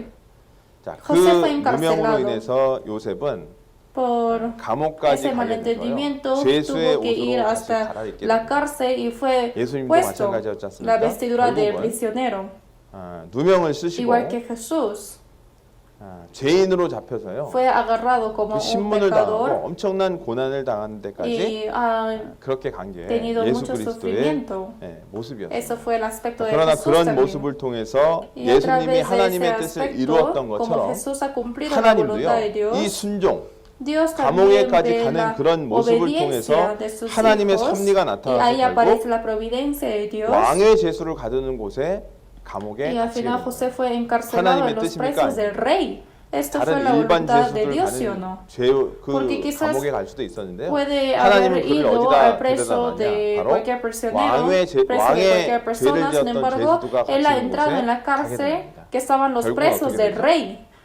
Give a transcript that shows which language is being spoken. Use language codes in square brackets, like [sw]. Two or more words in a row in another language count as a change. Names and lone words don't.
[es] José fue encarcelado. Por ese malentendimiento tuvo que ir hasta la cárcel y fue puesto la vestidura de prisionero, igual que Jesús. [ko] 죄인으로 잡혀서요. [es] fue agarrado como un pecador [ko] 엄청난 고난을 당하는 데까지 그렇게 간 게 예수 그리스도의 모습이었어요. [es] Eso fue el aspecto de [ko] 그러나 [es] Jesús [ko] 그런 [es] también. [ko] 모습을 통해서 예수님이 하나님의 뜻을 이루었던 것처럼 하나님도요. 이 순종 감옥에까지 가는 그런 모습을 통해서 하나님의 섭리가 나타나서 결국 왕의 제수를 가두는 곳에 [es] Y al final José fue encarcelado en los presos del rey. Esto fue la voluntad de Dios, ¿sí o no? Porque quizás puede haber ido al preso de cualquier prisionero, preso de cualquier persona. Sin embargo, él ha entrado en la cárcel que estaban los presos del rey.